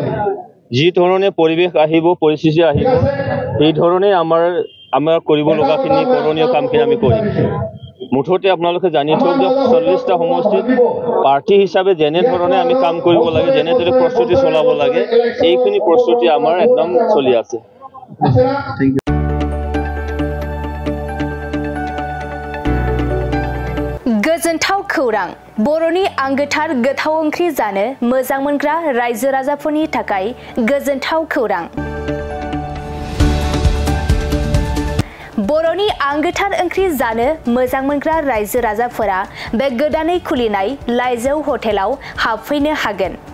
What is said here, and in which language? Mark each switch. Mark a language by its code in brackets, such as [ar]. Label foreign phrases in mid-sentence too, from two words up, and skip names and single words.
[as] যি ধৰণে পৰিৱেশ আহিব, পৰিস্থিতি আহিব, সেই ধৰণে আমাৰ কৰিব লগাখিনি কৰণীয় কামখিনি আমি কৰিম। মুঠতে আপোনালোকে জানি থওক যে 40টা সমষ্টিত প্ৰাৰ্থী হিচাপে যেনেধৰণে আমি কাম কৰিব লাগে, যেনেদৰে প্ৰস্তুতি চলাব লাগে, এইখিনি প্ৰস্তুতি আমাৰ একদম চলি আছে। [brx] गोजोनथाव खौरां, बर'नि आंगोथार गोथाव ओंख्रि जानो मोजां मोनग्रा रायजो राजाफोरनि थाखाय गोजोनथाव खौरां। बर'नि आंगोथार ओंख्रि जानो मोजां मोनग्रा रायजो राजाफोरा बे गोदानै खुलिनाय लाइजौ हटेलाव हाबफैनो हागोन।